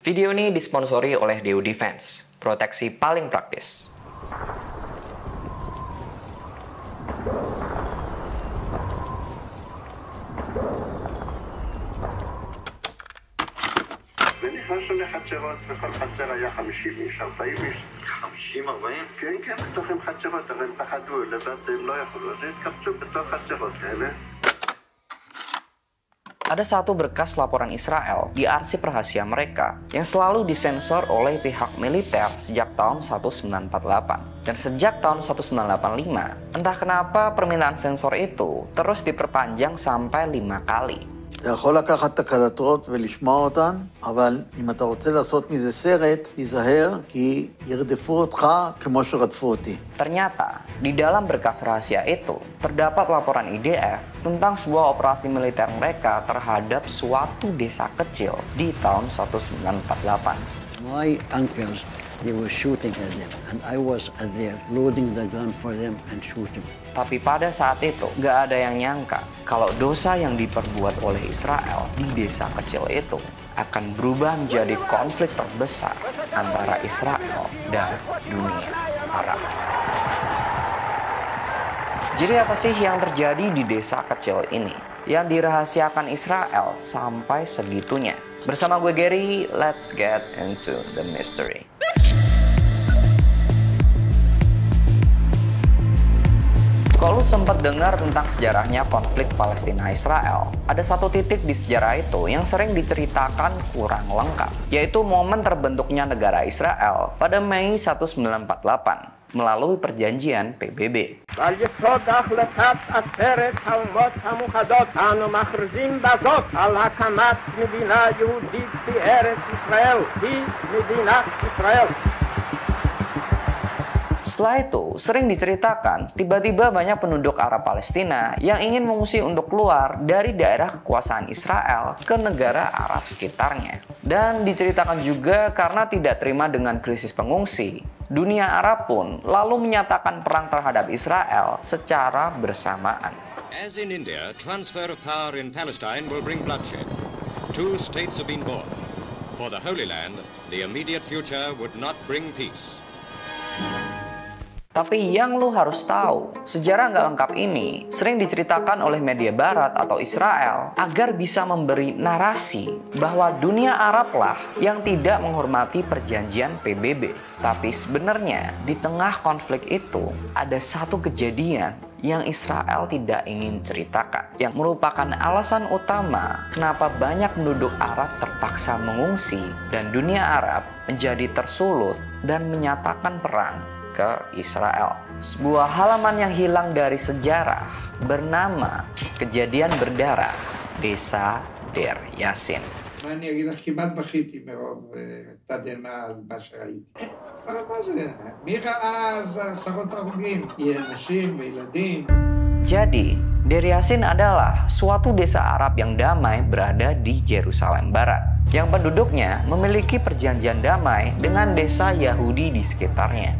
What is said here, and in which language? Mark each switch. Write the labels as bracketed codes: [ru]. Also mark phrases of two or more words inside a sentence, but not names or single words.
[id] Video ini disponsori oleh DU Defense, proteksi paling praktis. [he] ונכנסנו לחצרות, וכל חצר היה 50 איש, 40 איש. 50, 40? כן, כן, בתוכם חצרות, אבל הם פחדו, לבד הם לא יכלו, אז התקבצו בתוך חצרות כאלה. [id] Ada satu berkas laporan Israel di arsip rahasia mereka yang selalu disensor oleh pihak militer sejak tahun 1948. Dan sejak tahun 1985, entah kenapa permintaan sensor itu terus diperpanjang sampai 5 kali. [he] אתה יכול לקחת את הקלטות ולשמוע אותן, אבל אם אתה רוצה לעשות מזה סרט, תיזהר, כי ירדפו אותך כמו שרדפו אותי. [id] Ternyata, di dalam berkas rahasia itu, terdapat laporan IDF tentang sebuah operasi militer mereka terhadap suatu desa kecil di tahun 1948. [en] My uncles, they were shooting at them, and I was there, loading the gun for them and shooting. [id] Tapi pada saat itu, gak ada yang nyangka kalau dosa yang diperbuat oleh Israel di desa kecil itu akan berubah menjadi konflik terbesar antara Israel dan dunia Arab. Jadi apa sih yang terjadi di desa kecil ini yang dirahasiakan Israel sampai segitunya? Bersama gue [en] Gary, let's get into the mystery. [id] Kalau lu sempat dengar tentang sejarahnya konflik Palestina-Israel, ada satu titik di sejarah itu yang sering diceritakan kurang lengkap, yaitu momen terbentuknya negara Israel pada Mei 1948 melalui perjanjian PBB. [he] ועל יסוד החלטת עצרת האומות המאוחדות אנו מכריזים בזאת על הקמת מדינה יהודית בארץ ישראל, היא מדינת ישראל. [id] Setelah itu, sering diceritakan tiba-tiba banyak penduduk Arab Palestina yang ingin mengungsi untuk keluar dari daerah kekuasaan Israel ke negara Arab sekitarnya. Dan diceritakan juga karena tidak terima dengan krisis pengungsi, dunia Arab pun lalu menyatakan perang terhadap Israel secara bersamaan. [en] As in India, transfer of power in Palestine will bring bloodshed. 2 states have been born. For the Holy Land, the immediate future would not bring peace. [id] Tapi yang lu harus tahu, sejarah nggak lengkap ini sering diceritakan oleh media barat atau Israel agar bisa memberi narasi bahwa dunia Arab lah yang tidak menghormati perjanjian PBB. Tapi sebenarnya di tengah konflik itu ada satu kejadian yang Israel tidak ingin ceritakan, yang merupakan alasan utama kenapa banyak penduduk Arab terpaksa mengungsi dan dunia Arab menjadi tersulut dan menyatakan perang ke Israel. Sebuah halaman yang hilang dari sejarah bernama Kejadian Berdarah Desa Deir Yassin. [he] אני אגיד לך, כמעט בכיתי מרוב תדהמה על מה שראיתי. מה זה? מי ראה אז עשרות הרוגים? נשים וילדים. [id] Jadi, Deir Yassin adalah suatu desa Arab yang damai berada di Yerusalem Barat, yang penduduknya memiliki perjanjian damai dengan desa Yahudi di sekitarnya.